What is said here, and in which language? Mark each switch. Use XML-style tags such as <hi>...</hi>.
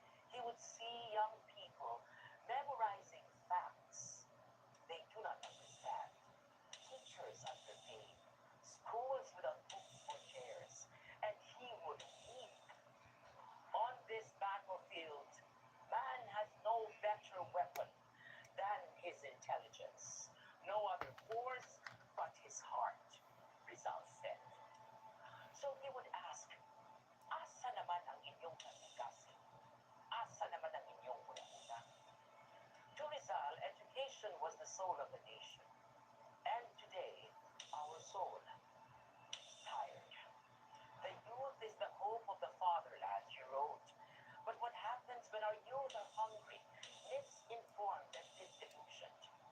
<en>He would see young people memorizing facts they do not understand, teachers underpaid, schools without books or chairs, and he would weep. On this battlefield, man has no better weapon than his intelligence, no other force but his heart, Rizal said. So he would ask,</en> <ceb>asa naman ang inyong nasigasin? Asa naman ang inyong una-una?</ceb> <en>To Rizal, education was the soul of the nation. And today, our soul is tired. The youth is the hope of the fatherland, he wrote. But what happens when our youth are hungry, misinformed, and disillusioned?</en>